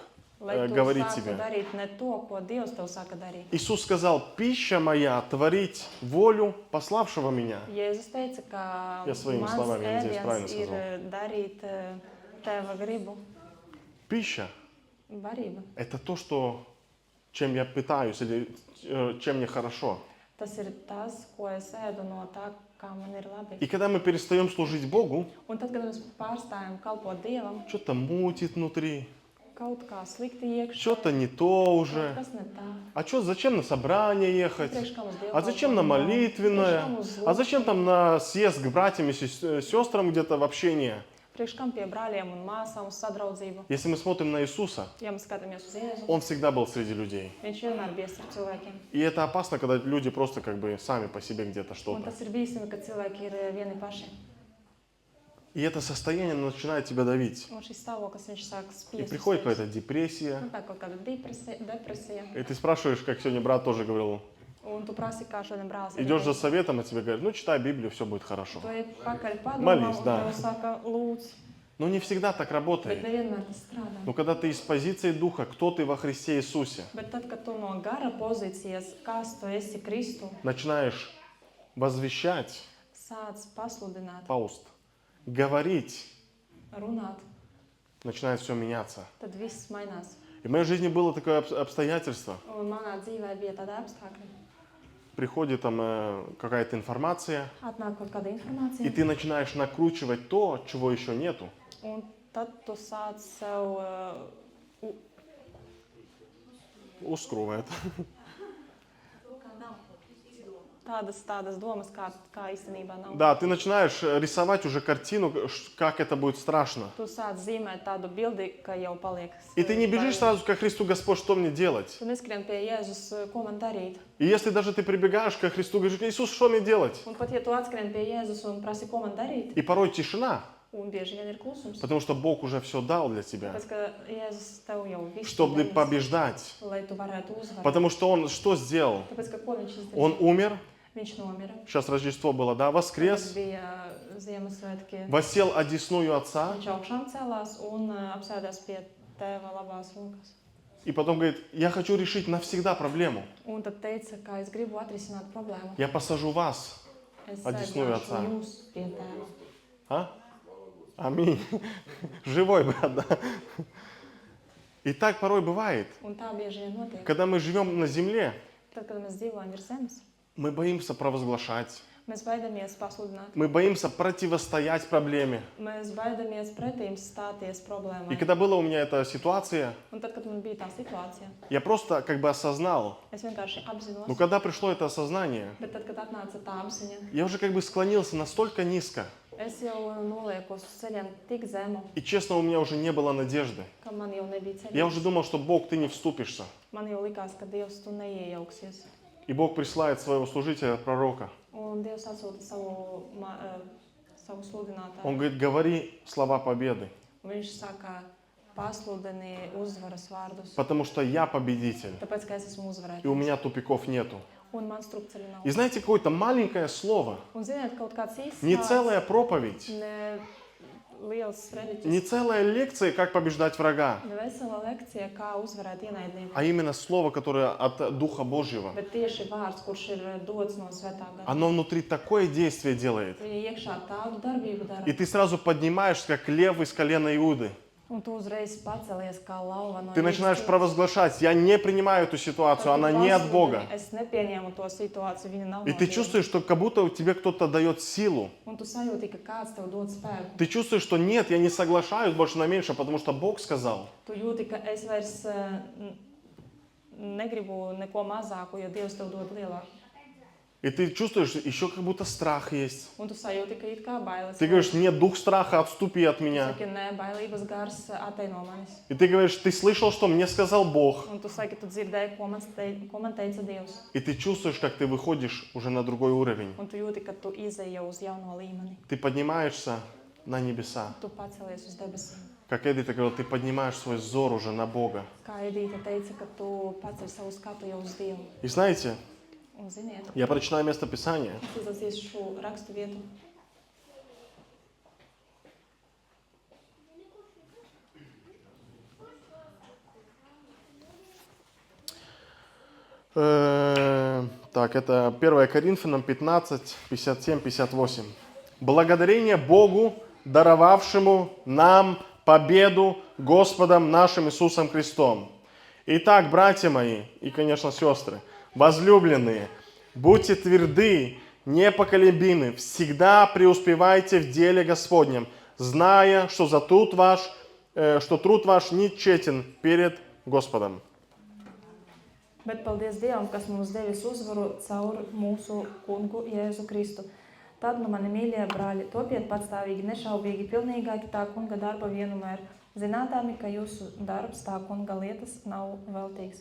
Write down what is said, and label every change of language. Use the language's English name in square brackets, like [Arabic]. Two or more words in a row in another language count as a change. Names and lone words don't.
[Latvian] Lai tu [Russian] говорит [Latvian] sāktu [Russian] тебе. [Latvian] darīt ne to, ko Dievs tev saka darīt. [Russian] Иисус сказал, пища моя творить волю пославшего меня. [Latvian] Jēzus teica, ka Ja svojiem mans slovām, ja nedzies правильно ēdiens ir [Russian] сказал. [Latvian] darīt teva gribu, [Russian] Пища [Latvian] barība. [Russian] – это то, что, чем я питаюсь или чем мне хорошо. [Latvian] Tas ir tas, ko es ēdu no tā, kā man ir labi. [Russian] И когда мы перестаем служить Богу, [Latvian] Un tad, kad mēs pārstājam kalpot Dievam, [Russian] что-то мутит внутри, [Latvian] kaut kā slikti iekšā, [Russian] что-то не то уже. [Latvian] kas ne tā. [Russian] А что, зачем на собрание ехать? [Latvian] Priekš kam uz Dievu [Russian] А зачем на [Latvian] kalpot? [Russian] молитвенное? [Latvian] Priekš kam uz [Russian] А зачем там на съезд к братьям и сестрам где-то в общение? [Latvian] Priekš kam pie brāļiem un māsām uz sadraudzību? [Russian] Если мы смотрим на Иисуса, [Latvian] Ja mēs skatāmies uz Jēzu, [Russian] Он всегда был среди людей. [Latvian] viņš vienmēr bija starp cilvēkiem. [Russian] И это опасно, когда люди просто как бы сами по себе где-то [Latvian] Un [Russian] что-то. [Latvian] tas ir bīstami, kad cilvēki ir vieni paši. [Russian] И это состояние начинает тебя давить. [Latvian] Un šis stāvoklis, viņš sāk [Russian] И [Latvian] spiest. uz [Russian] приходит [Latvian] tevis. [Russian] какая-то депрессия. [Latvian] Un tā kaut kāda depresija. [Russian] И ты спрашиваешь, как сегодня брат тоже говорил, [Latvian] Un tu prasi, kā šodien brālis. arī [Russian] идешь за [Latvian] teica. [Russian] советом, а тебе говорят, ну читай Библию, все будет хорошо. [Latvian] Tu ej pakaļ padomām, [Russian] Молись, [Latvian] un [Russian] да. [Latvian] tev saka, lūdz. [Russian] Но не всегда так [Latvian] Bet [Russian] работает. [Latvian] nevienmēr tas strādā. [Russian] Но когда ты из позиции Духа, кто ты во Христе Иисусе, [Latvian] Bet tad, kad tu no gara pozīcijas, kas tu esi Kristu, [Russian] начинаешь возвещать, [Latvian] sāc pasludināt, [Russian] пауст, говорить, [Latvian] runāt, [Russian] начинает все меняться. [Latvian] tad viss mainās. [Russian] И в моей жизни было такое обстоятельство. [Latvian] Un manā dzīvē bija tāda apstākļa. [Russian] приходит там какая-то информация, [Latvian] atnāk kaut kāda [Russian] и [Latvian] informācija, [Russian] ты начинаешь накручивать то, чего еще нету. [Latvian] un tad tu sāc sev [Russian] Ускрывает. [Latvian] tādas domas, kā īstenībā nav. [Russian] Да, ты начинаешь рисовать уже картину, как это будет страшно. [Latvian] Tu sāc zīmēt tādu bildi, ka jau paliek. [Russian] И ты не бежишь сразу ко Христу: Господь, что мне делать? [Latvian] Tu neskrien pie Jēzus, ko man darīt. [Russian] И если даже ты прибегаешь ко Христу, говоришь: Иисус, что мне делать? [Latvian] Un pat ja tu atskrien pie Jēzus un prasi, ko man darīt, [Russian] И порой тишина, [Latvian] un bieži vien ir klusums, [Russian] потому что Бог уже все дал для тебя, [Latvian] tāpēc, ka Jēzus tev jau visu [Russian] чтобы [Latvian] devis, [Russian] побеждать. [Latvian] lai tu varētu uzvarēt. [Russian] Потому что Он что сделал? [Latvian] Tāpēc, ka ko viņš izdarīja? [Russian] Он умер, [Latvian] Viņš nomira. [Russian] сейчас Рождество было, да, [Latvian] Tad [Russian] воскрес, [Latvian] bija Ziemassvētki. [Russian] воссел одесную Отца, [Latvian] Viņš augšām celās un apsēdās pie tēva labās rokas. [Russian] и потом говорит: я хочу решить навсегда проблему. [Latvian] Un tad teica, ka es gribu atrisināt problēmu. [Russian] Я посажу вас. [Latvian] Es [Russian] Одесную [Latvian] sēdināšu [Russian] Отца. [Latvian] jūs pie tēva. [Russian] А? Аминь. Живой брат, да. И так порой бывает. [Latvian] Un tā bieži vien notiek. [Russian] Когда мы живем на земле, [Latvian] Tad, kad mēs dzīvojam virs zemes, [Russian] мы боимся провозглашать. [Latvian] mēs baidamies pasludināt. [Russian] Мы боимся противостоять проблеме. [Latvian] Mēs baidamies pretīm stāties [Russian] И [Latvian] problēmai. [Russian] когда была у меня эта ситуация, [Latvian] Un tad, kad man bija tā situācija, [Russian] я просто как бы осознал. [Latvian] es vienkārši apzinos. [Russian] Но когда пришло это осознание, [Latvian] Bet tad, kad atnāca tā apziņa, [Russian] я уже как бы склонился настолько низко. [Latvian] es jau noliekos uz ceļiem tik zemu, [Russian] И честно, у меня уже не было надежды. [Latvian] ka man jau nebija [Russian] Я уже [Latvian] ceļš. [Russian] думал, что Бог, ты не вступишься. [Latvian] Man jau likās, ka Dievs tu neiejauksies. [Russian] И Бог присылает своего служителя, пророка. [Latvian] Un Dievs atsūta savu sludinātāju. [Russian] Он говорит: говори слова победы, [Latvian] Un viņš saka, pasludini uzvaras vārdus, [Russian] потому что я победитель. [Latvian] tāpēc, ka es esmu [Russian] И у [Latvian] uzvarētājs. [Russian] меня тупиков нету. [Latvian] Un man strupceļu nav. [Russian] И знаете, какое-то маленькое слово, [Latvian] Un ziniet, kaut kāds īsts [Russian] не [Latvian] vārds, [Russian] целая проповедь, [Latvian] ne liels sprediķis, [Russian] не целая лекция, как побеждать врага, [Latvian] ne vesela lekcija, kā uzvarēt ienaidnieku, [Russian] а именно слово, которое от Духа Божьего. [Latvian] bet tieši vārds, kurš ir dots no svētā gara. [Russian] Оно внутри такое действие делает. [Latvian] Viņa iekšā tādu darbību dara, [Russian] И ты сразу поднимаешься, как лев из колена Иуды. [Latvian] un tu uzreiz pacelies kā lauva no [Russian] Ты начинаешь провозглашать: я не принимаю эту ситуацию, она не от Бога. [Latvian] Es nepieņēmu to situāciju, viņa nav [Russian] И [Latvian] no [Russian] ты [Latvian] Dieva. [Russian] чувствуешь, что как будто тебе кто-то дает силу. [Latvian] Un tu sajūti, ka kāds tev dod spēku. [Russian] Ты чувствуешь, что нет, я не соглашаюсь больше на меньше, потому что Бог сказал. [Latvian] Tu jūti, ka es vairs negribu neko mazāku, jo Dievs tev dod lielāku. [Russian] И ты чувствуешь, еще как будто страх есть. [Latvian] Un tu sajūti, ka it kā bailes. [Russian] Ты говоришь: нет, дух страха, отступи от [Latvian] Tu [Russian] меня. [Latvian] saki, nē, bailības gars atej no manis. [Russian] И ты говоришь: ты слышал, что мне сказал Бог. [Latvian] Un tu saki, tu dzirdēji, ko man teica Dievs. [Russian] И ты чувствуешь, как ты выходишь уже на другой уровень. [Latvian] Un tu jūti, ka tu izej jau uz jauno līmeni. [Russian] Ты поднимаешься на небеса. [Latvian] Tu pacelies uz debesīm. [Russian] Как Эдита говорила, ты поднимаешь свой взор уже на Бога. [Latvian] Kā Edīte teica, ka tu paceļ savu skatu jau uz Dievu. [Russian] И знаете, [Latvian] Un ziniet, [Russian] я прочитаю место Писания. [Latvian] es izlasīšu šo rakstu vietu. [Russian] Так, это 1 Коринфянам 15, 57, 58. Благодарение Богу, даровавшему нам победу Господом нашим Иисусом Христом. Итак, братья мои и, конечно, сестры, возлюбленные, будьте тверды, непоколебимы, всегда преуспевайте в деле Господнем, зная, что труд ваш не тщетен перед Господом. [Latvian] Bet paldies Dievam, kas mums devis uzvaru caur mūsu kungu Jēzu Kristu. Tad, nu mani mīļie brāļi, topiet patstāvīgi, nešaubīgi, pilnīgāki tā kunga darba vienmēr, zinādami, ka jūsu darbs tā kunga lietas nav veltīgs.